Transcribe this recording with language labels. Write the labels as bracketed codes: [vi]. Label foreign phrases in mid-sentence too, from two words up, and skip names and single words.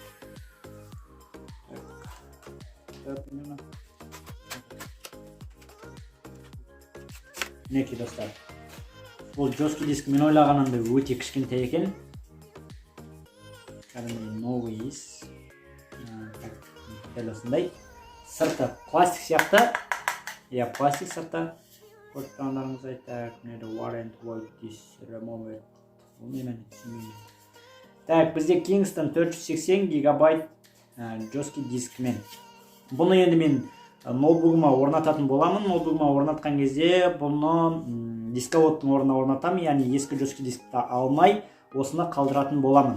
[kk] Мінекей достар, бұл [ru] жесткий диск [kk] мен ойлағанымда өте кішкентай екен. Кәдімгі новый ес. Дәл осындай. Сырты пластик сияқты. Я пластик сырты. Көріп тұрғандарыңыз айтайық. [en] Warrant void this remover. [kk] Так, бізде Kingston 480 гигабайт [ru] жесткий дискмен. [kk] Бұны енді мен ноутбугыма орнататын боламын. Ноутбугыма орнатқан кезде бұны дисководтың орнына орнатамын, яғни ескі [ru] жесткий дискті [kk] алмай, осыны қалдыратын боламын.